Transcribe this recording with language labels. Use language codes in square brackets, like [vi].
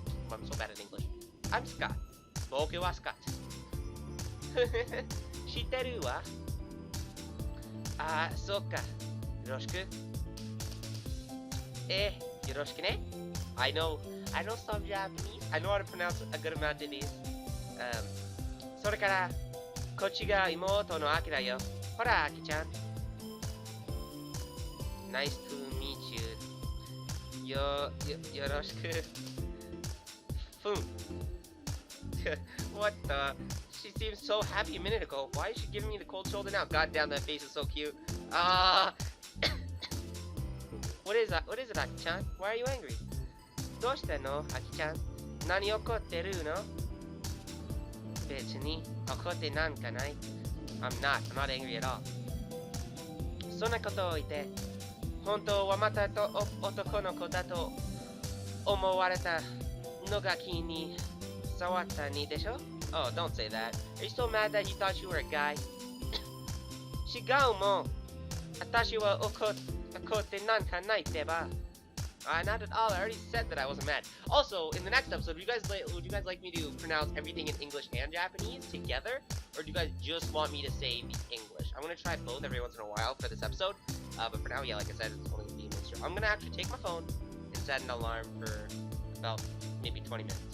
[en] I'm so bad at English. I'm Scott. [ja] Boku wa Scott. Shiteru wa? Ah, so ka. Yoroshiku. Yoroshiku ne? [en] I know some Japanese. I know how to pronounce a good amount of these. [ja] それから、こっちが妹のアキラよ。ほら、アキちゃん。 [en] Nice to meet you. [ja] よろしく。 [en] What the? She seemed so happy a minute ago. Why is she giving me the cold shoulder now? God damn, that face is so cute. What is that? What is it, Aki-chan? Why are you angry? [ja] どうしたの, Aki-chan? 何怒ってるの?別に怒ってなんかない. [en] I'm not angry at all. [ja] そんなことを言って、本当はまたと男の子だと思われたのが気に触ったにでしょ? [en] Oh, don't say that. Are you still mad that he thought you were a guy? [ja] 違うもん. 私は怒ってなんかないってば. [en] Not at all. I already said that I wasn't mad. Also, in the next episode, would you guys like me to pronounce everything in English and Japanese together? Or do you guys just want me to say the English? I'm going to try both every once in a while for this episode. But for now, yeah, like I said, it's only going to be a mixture. I'm going to actually take my phone and set an alarm for about maybe 20 minutes.